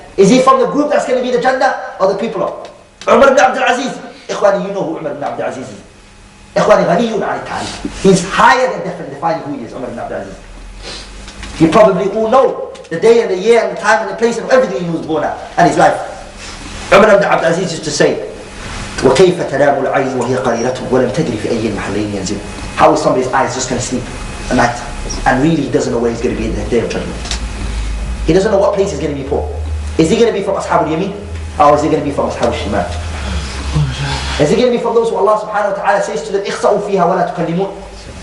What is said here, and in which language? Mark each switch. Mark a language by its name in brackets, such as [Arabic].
[English] Is he from the group that's going to be the Jannah or the people of Umar ibn Abdul Aziz? Ikhwani, you know who Umar ibn Abdul Aziz is. Ikhwani, [Arabic] ghaniyun an al-ta'rif. [English] He's higher than defining who he is, Umar ibn Abdul Aziz. You probably all know the day and the year and the time and the place and everything he was born at and his life. Umar ibn Abdul Aziz used to say, [Arabic] وَكَيْفَ تَنَامُ الْعَيْنُ وَهِيَ قَرِيرَةٌ وَلَمْ تَدْرِ فِي أَيِّ الْمَحَلَّيْنِ يَنْزِلُ. [English] How is somebody's eyes just going to sleep at night and really he doesn't know where he's going to be in the day of judgment? He doesn't know what place he's going to be for. Is he going to be from Ashab al-Yamin or is he going to be from Ashab al-Shimal? Is he going to be from those who Allah subhanahu wa ta'ala says to them, [Arabic] اِخْسَأُوا فِيهَا وَلَا تُكَلِّمُونَ?